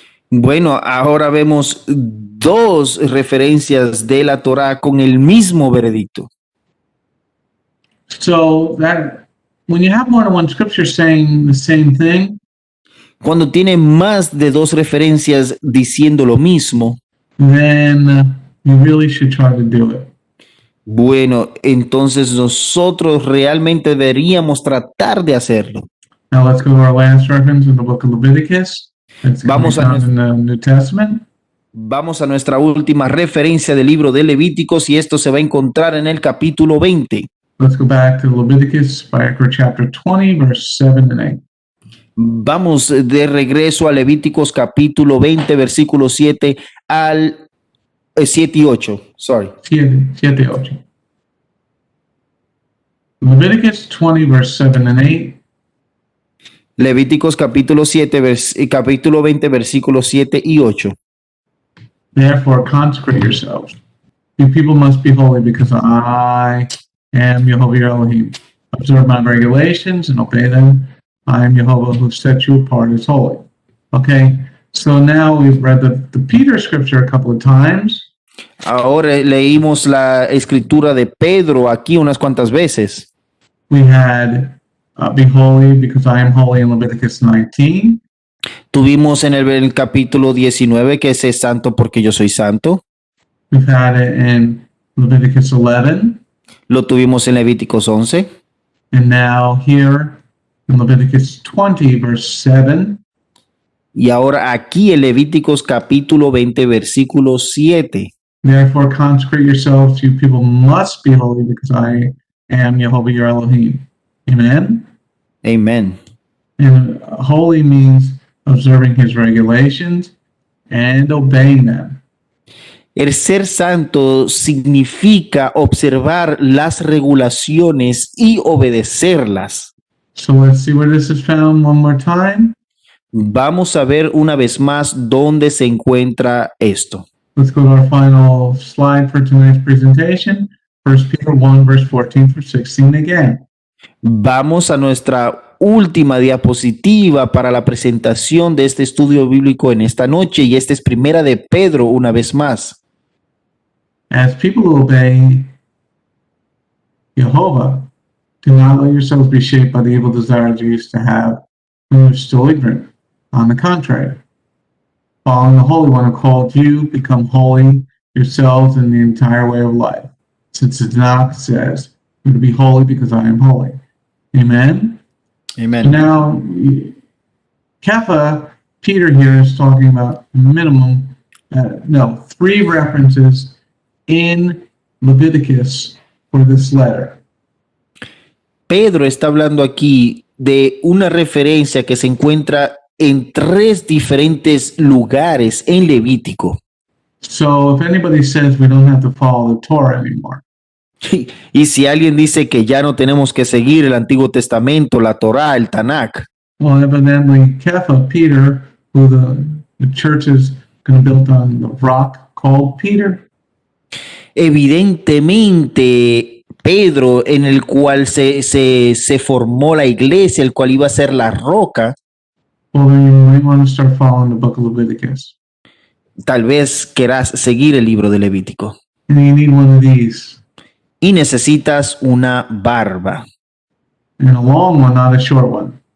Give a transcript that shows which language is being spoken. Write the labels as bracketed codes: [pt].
[es] Bueno, ahora vemos dos referencias de la Torá con el mismo veredicto. [en] So that when you have more than one scripture saying the same thing, [es] Cuando tiene más de dos referencias diciendo lo mismo, [en] then you really should try to do it. [es] bueno, entonces nosotros realmente deberíamos tratar de hacerlo. [en] Now let's go to our last reference in the book of Leviticus. It's going to be [es] Vamos a [en] found in the New Testament. [es] Vamos a nuestra última referencia del libro de Levíticos y esto se va a encontrar en el capítulo 20. [en] Let's go back to Leviticus, chapter 20, verse 7 and 8. [es] Vamos de regreso a Levíticos capítulo 20, versículos 7 al 7 y 8. [en] Sorry. [es] 7 y 8. [en] Leviticus 20, verse 7 and 8. [es] Levíticos capítulo capítulo 20, versículos 7 y 8. [en] Therefore consecrate yourselves. You people must be holy because I am Jehovah your Elohim. Observe my regulations and obey them. I am Jehovah who set you apart as holy. Okay, so now we've read the Peter scripture a couple of times. [es] Ahora leímos la escritura de Pedro aquí unas cuantas veces. [en] We had be holy because I am holy in Leviticus 19. [es] Tuvimos en el capítulo 19 que es santo porque yo soy santo. [en] We've had it in Leviticus 11. [es] Lo tuvimos en Levíticos 11. [en] And now here in Leviticus 20, verse 7. [es] Y ahora aquí en Levíticos capítulo 20, versículo 7. [en] Therefore consecrate yourselves, you people must be holy because I am Jehovah your Elohim. Amen? Amen. And holy means observing his regulations and obeying them. [es] El ser santo significa observar las regulaciones y obedecerlas. [en] So let's see where this is found one more time. [es] Vamos a ver una vez más dónde se encuentra esto. [en] Let's go to our final slide for tonight's presentation. 1 Peter 1, verse 14 through 16 again. [es] Vamos a nuestra última diapositiva para la presentación de este estudio bíblico en esta noche, y esta es Primera de Pedro una vez más. [en] As people obey Jehovah, do not let yourselves be shaped by the evil desires you used to have when you were still ignorant. On the contrary, following the Holy One who called you, become holy yourselves in the entire way of life. Since the Tanakh says, "You to be holy because I am holy." Amen. Amen. Now, Kepha, Peter here is talking about minimum, 3 references in Leviticus for this letter. [es] Pedro está hablando aquí de una referencia que se encuentra en 3 diferentes lugares en Levítico. [en] So if anybody says we don't have to follow the Torah anymore, [es] Y si alguien dice que ya no tenemos que seguir el Antiguo Testamento, la Torá, el Tanakh, [en] well, evidently Kepha, Peter, who the church is going to build on the rock called Peter, [es] evidentemente Pedro, en el cual se formó la iglesia, el cual iba a ser la roca, [en] well, then you might want to start following the book of Leviticus. [es] tal vez querrás seguir el libro de Levítico. [en] And you need one of these. [es] Y necesitas una barba. [en] And a long one, not a short one.